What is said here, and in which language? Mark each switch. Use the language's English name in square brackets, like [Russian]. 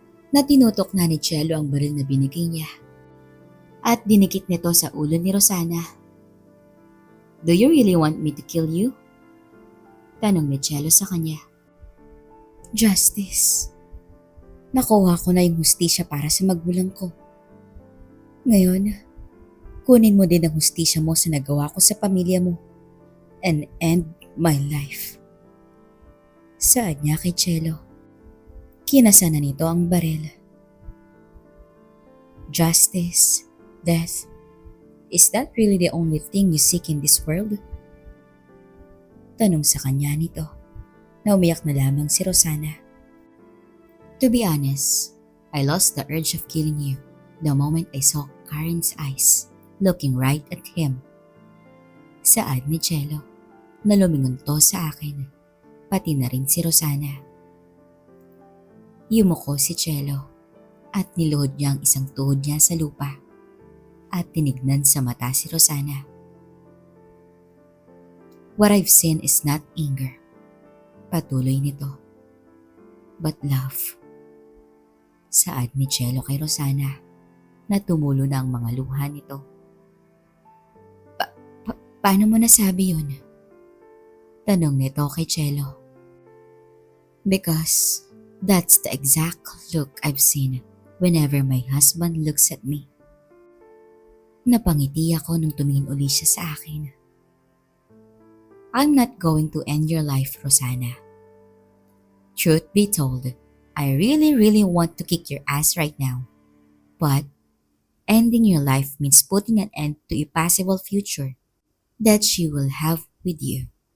[Filipino] Na tinutok na ni Chelo ang baril na binigay niya at dinikit nito sa ulo ni Rosana. [English] Do you really want me to kill you? [Filipino] Tanong ni Chelo sa kanya. Justice. Nakuha ko na yung hustisya para sa magulang ko. Ngayon, kunin mo din ang hustisya mo sa nagawa ko sa pamilya mo [English] and end my life. [Filipino] Saad niya kay Chelo. Kinasa na nito ang baril. [English] Justice, death, is that really the only thing you seek in this world? [Filipino] Tanong sa kanya nito, na umiyak na lamang si Rosana. [English] To be honest, I lost the urge of killing you the moment I saw Karen's eyes looking right at him. [Filipino] Saad ni Chelo, na lumingon to sa akin, pati na rin si Rosana. Yumuko si Chelo at niluhod niya ang isang tuhod niya sa lupa at tinignan sa mata si Rosana. [English] What I've seen is not anger, [Filipino] patuloy nito, [English] but love. [Filipino] Saad ni Chelo kay Rosana na tumulo na ang mga luha nito. Paano mo nasabi yun? Tanong nito kay Chelo. [English] Because that's the exact look I've seen whenever my husband looks at me. [Filipino] Napangiti ako nung tumingin uli siya sa akin. [English] I'm not going to end your life, Rosana. Truth be told, I really want to kick your ass right now. But ending your life means putting an end to a possible future that she will have with you.